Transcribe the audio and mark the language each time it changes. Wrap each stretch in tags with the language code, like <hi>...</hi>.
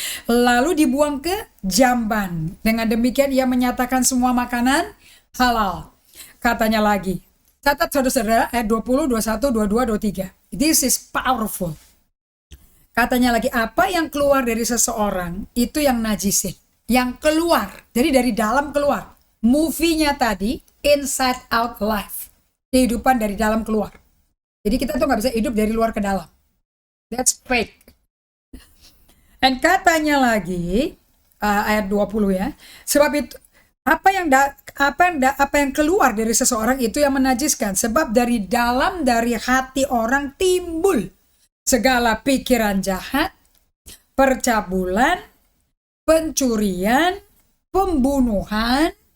<id>Lalu dibuang ke jamban. Dengan demikian ia menyatakan semua makanan halal. Katanya lagi, catat saudara-saudara ayat 20, 21, 22, 23.</id> <en>This is powerful.</en> <id>Katanya lagi, apa yang keluar dari seseorang itu yang najisin. Yang keluar, jadi dari dalam keluar. Movie-nya tadi,</id> <en>inside out life.</en> <id>Kehidupan dari dalam keluar. Jadi kita tuh gak bisa hidup dari luar ke dalam.</id> <en>That's fake.</en> <id>Dan katanya lagi, ayat 20 ya, sebab itu apa yang keluar dari seseorang itu yang menajiskan, sebab dari dalam dari hati orang timbul segala pikiran jahat, percabulan, pencurian, pembunuhan,</id>